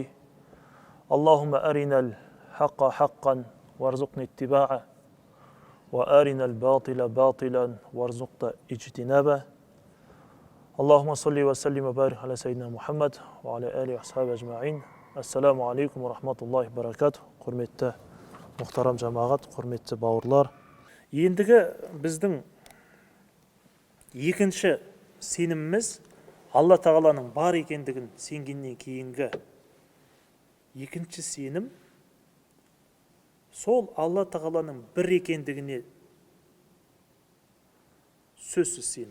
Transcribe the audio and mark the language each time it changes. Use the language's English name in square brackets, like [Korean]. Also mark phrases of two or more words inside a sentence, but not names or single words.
[Arabic] اللهم أرنا الحق حقا وارزقنا اتباعه وأرنا الباطل باطلا وارزقنا اجتنابه. اللهم صل وسلم وبارك على سيدنا محمد وعلى آله وأصحابه أجمعين. السلام عليكم ورحمة الله وبركاته. [Kazakh] Құрметті мұхтарам жамағат, құрметті бауырлар. Ендігі біздің екінші сеніміміз Алла Тағаланың бар екендігін сенгеннен кейінгі екінші сенім сол Алла Тағаланың бір екендігіне сөзсіз сену.